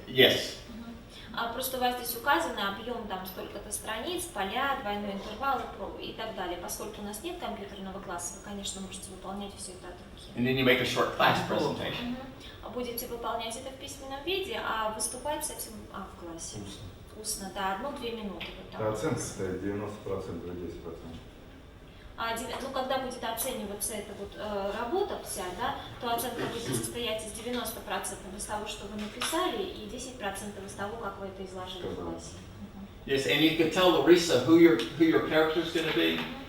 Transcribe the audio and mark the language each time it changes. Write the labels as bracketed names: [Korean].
[English] Yes. [Russian] Просто у вас здесь указано объем там столько-то страниц, поля, двойной интервал и так далее. Поскольку у нас нет компьютерного класса, вы, конечно, можете выполнять все это от руки. [English] And then you make a short class presentation. [Russian] Будете выполнять это в письменном виде, а выступать с этим в классе. Устно, да, 1-2 минуты. Вот так. Оценка состоит 90% или 10%. Когда будет оцениваться эта вот работа вся, да, то оценка будет состоять из 90% из того, что вы написали, и 10% из того, как вы это изложили в классе. [English] Yes, and you can tell Larissa who your character is going to be.